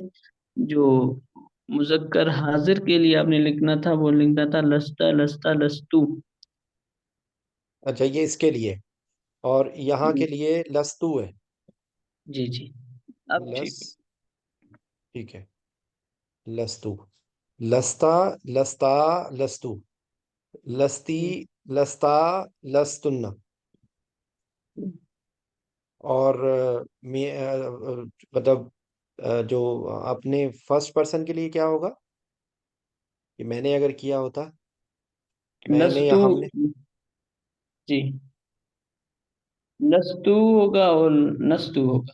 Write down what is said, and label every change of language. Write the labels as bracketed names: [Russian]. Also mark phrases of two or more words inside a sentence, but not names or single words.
[Urdu] جو مذکر حاضر کے لیے آپ نے لکھنا تھا وہ لکھنا تھا [Arabic] لستا لستا لستو. [Urdu] اچھا یہ اس کے لیے، اور یہاں کے لیے لستو ہے. جی جی. اب ٹھیک. لس. ٹھیک ہے. [Arabic] لستو، لستا، لستا، لستو، لستی، لستا، لستن. [Urdu] اور مطلب جو اپنے [English] first person [Urdu] کے لیے کیا ہوگا؟ کہ میں نے اگر کیا ہوتا، میں نے یا لستو. ہم نے. جی. لستو ہوگا اور نستو ہوگا.